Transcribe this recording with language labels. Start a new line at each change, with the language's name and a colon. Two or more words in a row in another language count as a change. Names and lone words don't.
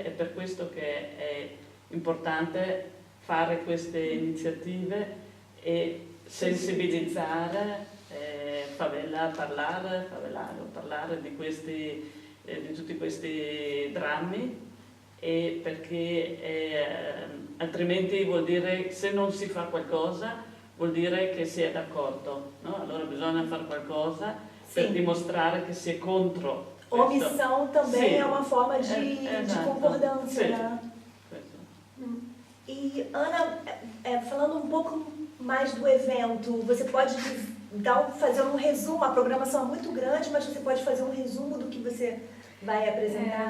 Italian: È per questo che è importante fare queste iniziative e sensibilizzare, parlare di tutti questi drammi, perché altrimenti vuol dire, se non si fa qualcosa, vuol dire che si è d'accordo, no? Allora bisogna fare qualcosa per dimostrare che si è contro.
Portuguese: Omissão também é uma forma de concordância, né? E, Ana, falando um pouco mais do evento, você pode fazer um resumo, a programação é muito grande, mas você pode fazer um resumo do que você vai apresentar?